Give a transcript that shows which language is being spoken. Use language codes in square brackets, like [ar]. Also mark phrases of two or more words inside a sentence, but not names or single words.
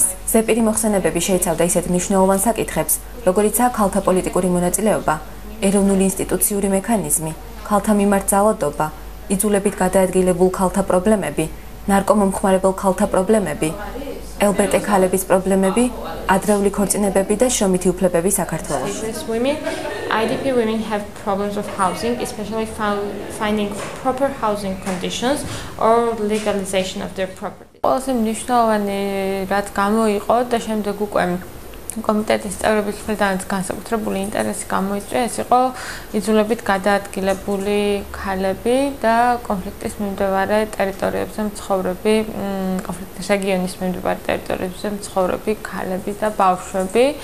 [ka] ზეპირი მოხსენებები შეიცავდა ისეთ მნიშვნელოვან საკითხებს, როგორიცაა ქალთა პოლიტიკური მონაწილეობა, ეროვნული ინსტიტუციური მექანიზმი, ქალთა მიმართ ძალადობა, იძულებით გადაადგილებულ ქალთა პრობლემები, ნარკომომხმარებელ ქალთა პრობლემები, LGBT ქალების პრობლემები, ადრეული ქორწინებები და შრომითი უფლებები საქართველოში. [en] IDP women have problems with housing, especially finding proper housing conditions or legalization of their property. [ka] ყველაზე მნიშვნელოვანი რაც გამოიყო და შემდეგ უკვე კომიტეტის წევრების მხრიდანაც განსაკუთრებული ინტერესი გამოიწვია, ეს იყო იძულებით გადაადგილებული ქალები და კონფლიქტის მიმდებარე ტერიტორიებზე მცხოვრები, კონფლიქტის რეგიონის მიმდებარე ტერიტორიებზე მცხოვრები ქალები და ბავშვები.